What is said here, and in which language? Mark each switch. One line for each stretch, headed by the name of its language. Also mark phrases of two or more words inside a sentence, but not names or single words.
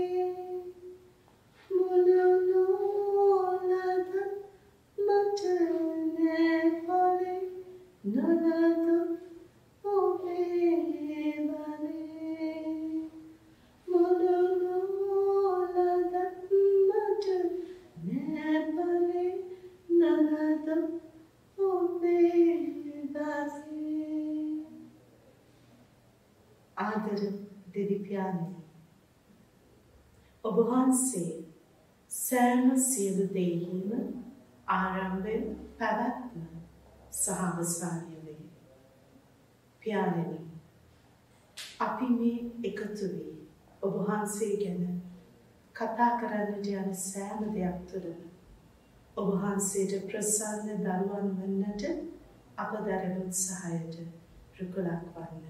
Sinhala: Mulunolada matane pale Nalada ove vale Mulunolada Nepale nalada obedase. ආදර දෙවි පියාණනි ඔබ වහන්සේ සෑම සියලු දෙයකින්ම ආරම්භය පැවැත්ම සහ අවසානය වේ. පියාණනි අපි මේ එකතු වී ඔබ වහන්සේ ගැන කතා කරන්නට යන සෑම දෙයක් තුළම ඔබ වහන්සේට ප්‍රසන්න දරුවන් වන්නට අප දරන උත්සාහයට රුකුලක් වන්න.